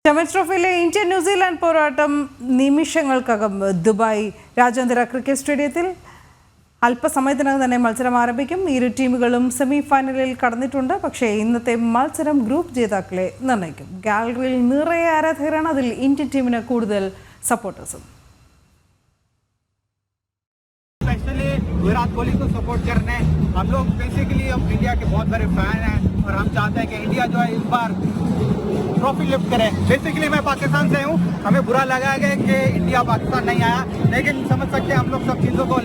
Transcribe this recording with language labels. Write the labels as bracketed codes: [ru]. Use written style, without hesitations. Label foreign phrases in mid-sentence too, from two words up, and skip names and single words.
[ml] ചാമ്പ്യൻസ് ട്രോഫിയിലെ ഇന്ത്യ ന്യൂസിലാൻഡ് പോരാട്ടം നിമിഷങ്ങൾക്കകം ദുബായ് രാജ്യാന്തര ക്രിക്കറ്റ് സ്റ്റേഡിയത്തിൽ അല്പസമയത്തിനകം തന്നെ മത്സരം ആരംഭിക്കും. ഇരു ടീമുകളും സെമി ഫൈനലിൽ കടന്നിട്ടുണ്ട്. പക്ഷേ ഇന്നത്തെ മത്സരം ഗ്രൂപ്പ് ജേതാക്കളെ നിർണ്ണയിക്കും. ഗാലറിയിൽ നിറയെ ആരാധകരാണ്. അതിൽ ഇന്ത്യൻ ടീമിന് കൂടുതൽ സപ്പോർട്ടേഴ്സും. [hi] विराट कोहली को सपोर्ट करने हम लोग बेसिकली हम इंडिया के बहुत बड़े फैन हैं और हम चाहते हैं कि इंडिया जो है इस बार [en] trophy lift [hi] करे. बेसिकली मैं पाकिस्तान से हूँ. हमें बुरा लगा है कि इंडिया पाकिस्तान नहीं आया, लेकिन समझ सकते हैं हम लोग सब चीज़ों को.